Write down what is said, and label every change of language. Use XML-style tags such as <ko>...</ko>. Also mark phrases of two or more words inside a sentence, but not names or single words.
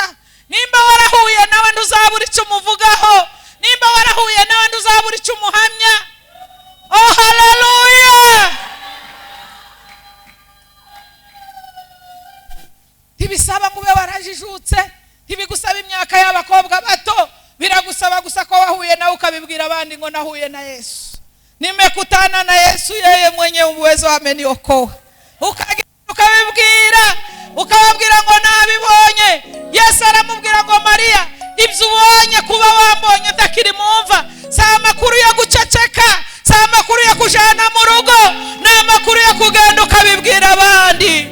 <rw>Nimba warahuye nawe nduzabura icyo umuvugaho, nimba warahuye nawe nduzabura icyo umuhamya. Oh haleluya! Ntibisaba ngo ube warajijutse, ntibigusaba imyaka y'abakobwa bato, biragusaba gusa ko wahuye nawe ukabibwira abandi ngo nahuye na Yesu.</rw> <sw>Nimekutana na Yesu, yeye mwenye uwezo ameniokoa.</sw> <rw>Ukababwira ngo nabibonye. Yesu aramubwira ngo Mariya, ibyo ubonye kuba wambonye ndakiri mumva, si amakuru yo guceceka, si amakuru yo kujana mu rugo, ni amakuru yo kugenda ukabibwira abandi.</rw>